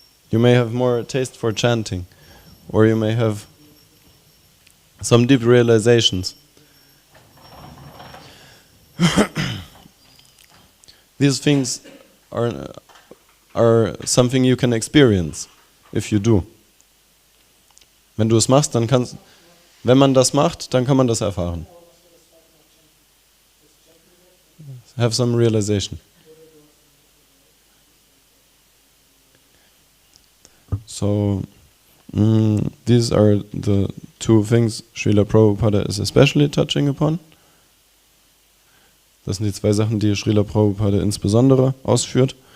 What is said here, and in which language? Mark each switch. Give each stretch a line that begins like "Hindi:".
English: You may have more taste for chanting, or you may have some deep realizations. These things are something you can experience if you do.
German: Wenn du es machst, wenn man das macht, dann kann man das erfahren.
English: Have some realization. So, these are the two things Srila Prabhupada is especially touching upon.
German: Das sind die zwei Sachen, die Srila Prabhupada insbesondere ausführt.